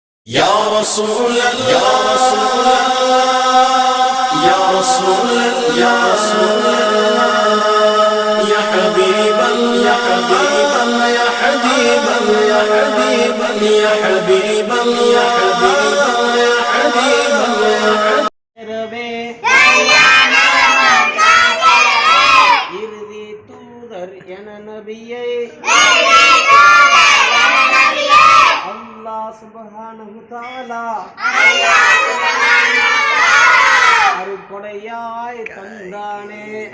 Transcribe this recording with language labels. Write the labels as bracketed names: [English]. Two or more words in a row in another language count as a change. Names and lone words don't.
[Arabic] يا رسول الله يا رسول الله يا رسول الله يا رسول الله يا حبيب الله يا حبيب الله يا حبيب الله يا حبيب الله يا حبيب الله يا حبيب الله يا حبيب الله [Tamil] இறுதி தூதர் என நபியை அல்லாஹ் [Arabic] سبحانه تعالى [Tamil] அருள்கொடையாய் தந்தானே